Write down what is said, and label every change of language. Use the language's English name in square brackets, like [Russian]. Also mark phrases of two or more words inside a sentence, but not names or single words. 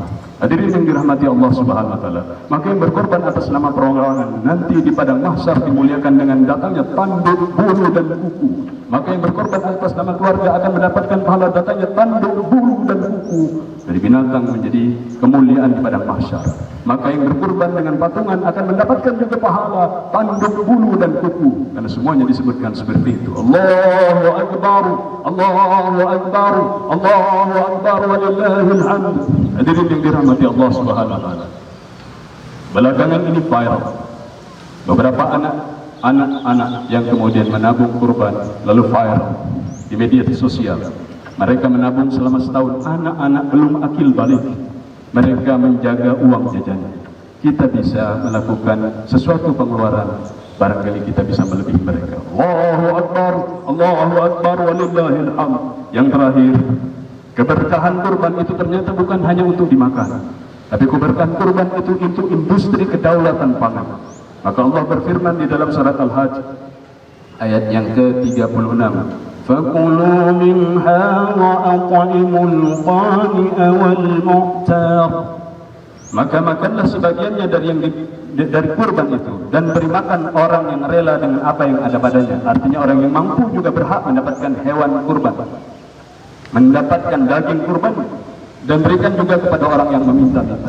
[Indonesian] Hadirin yang dirahmati Allah [Arabic] سبحانه وتعالى, [Indonesian] maka yang berkorban atas nama perorangan nanti di padang mahsyar dimuliakan dengan datangnya tanduk, bulu dan kuku. Maka yang berkorban atas nama keluarga akan mendapatkan pahala datangnya tanduk, bulu dan kuku. kuku dari binatang menjadi kemuliaan di padang mahsyar. Maka yang berkurban dengan patungan akan mendapatkan juga pahala tanduk, bulu dan kuku, karena semuanya disebutkan seperti itu. [Arabic] الله أكبر الله أكبر الله أكبر ولله الحمد. [Indonesian] Hadirin yang dirahmati Allah [Arabic] سبحانه وتعالى. [Indonesian] Belakangan ini viral beberapa anak-anak yang kemudian menabung kurban lalu viral di media sosial. Mereka menabung selama setahun, anak-anak belum akil balik. Mereka menjaga uang jajannya. Kita bisa melakukan sesuatu pengeluaran, barangkali kita bisa melebihi mereka. [Arabic] الله أكبر الله أكبر ولله الحمد. [Indonesian] Yang terakhir, keberkahan kurban itu ternyata bukan hanya untuk dimakan, tapi keberkahan kurban itu untuk industri kedaulatan pangan. Maka Allah berfirman di dalam surat Al-Hajj ayat yang ke-36, [Arabic] فَكُلُوا مِنْهَا وَأَطْعِمُوا الْقَانِئَ وَالْمُعْتَرَ. [Indonesian] Maka makanlah sebagiannya dari kurban itu, dan beri makan orang yang rela dengan apa yang ada padanya. Artinya orang yang mampu juga berhak mendapatkan hewan kurban, mendapatkan daging kurban, dan berikan juga kepada orang yang meminta-minta.